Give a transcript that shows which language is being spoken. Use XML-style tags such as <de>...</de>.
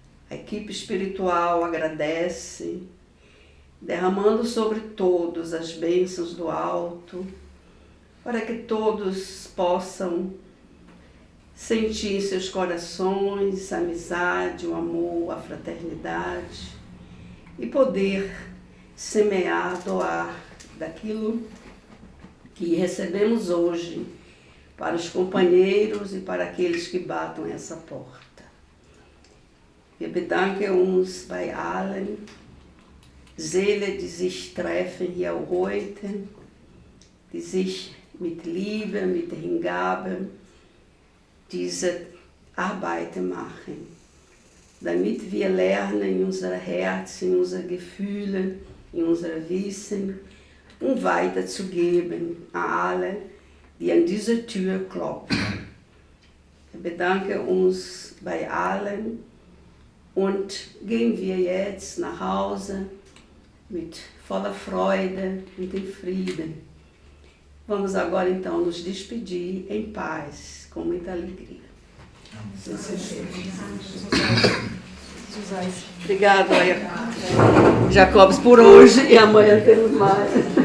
<pt>A equipe espiritual agradece, derramando sobre todos as bênçãos do alto, para que todos possam sentir em seus corações a amizade, o amor, a fraternidade e poder semear, doar daquilo que recebemos hoje para os companheiros e para aqueles que batam essa porta.</pt> <de>Wir bedanken uns bei allen Seelen, die sich treffen hier heute, die sich mit Liebe, mit Hingabe diese Arbeit machen, damit wir lernen in unser Herz, in unsere Gefühle, in unser Wissen, weiterzugeben an alle, die an diese Tür klopfen. Wir bedanken uns bei allen und gehen wir jetzt nach Hause mit voller Freude und in Frieden.</de> <pt>Vamos agora então nos despedir em paz, com muita alegria. Obrigado, Jacobs, por hoje e amanhã temos mais.</pt>